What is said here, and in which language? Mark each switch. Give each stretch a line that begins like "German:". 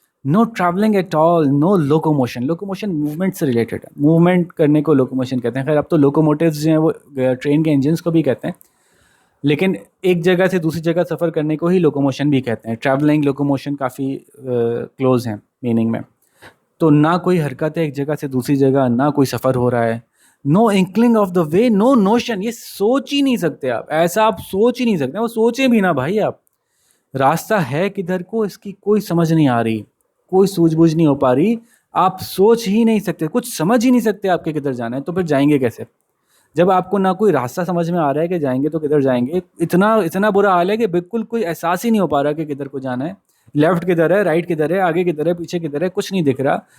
English: No travelling at all, no locomotion.
Urdu: Locomotion movement سے related ہے، movement کرنے کو لوکوموشن کہتے ہیں. خیر اب تو لوکوموٹیوز جو ہیں وہ ٹرین کے انجنس کو بھی کہتے ہیں، لیکن ایک جگہ سے دوسری جگہ سفر کرنے کو ہی لوکوموشن بھی کہتے ہیں. ٹریولنگ لوکوموشن کافی کلوز ہیں میننگ میں. تو نہ کوئی حرکت ہے ایک جگہ سے دوسری جگہ، نہ کوئی سفر ہو رہا ہے.
English: No inkling of the way, no notion.
Urdu: یہ سوچ ہی نہیں سکتے آپ، ایسا آپ سوچ ہی نہیں سکتے. وہ سوچیں بھی نہ بھائی، آپ راستہ ہے کدھر کو اس کی کوئی سمجھ نہیں آ رہی، کوئی سوجھ بوجھ نہیں ہو پا رہی. آپ سوچ ہی نہیں سکتے، کچھ سمجھ ہی نہیں سکتے آپ کے کدھر جانا ہے. تو پھر جائیں گے کیسے جب آپ کو نہ کوئی راستہ سمجھ میں آ رہا ہے کہ جائیں گے تو کدھر جائیں گے؟ اتنا برا حال ہے کہ بالکل کوئی احساس ہی نہیں ہو پا رہا کہ کدھر کو جانا ہے، لیفٹ کدھر ہے، رائٹ کدھر ہے، آگے کدھر ہے، پیچھے کدھر ہے، کچھ نہیں دکھ رہا.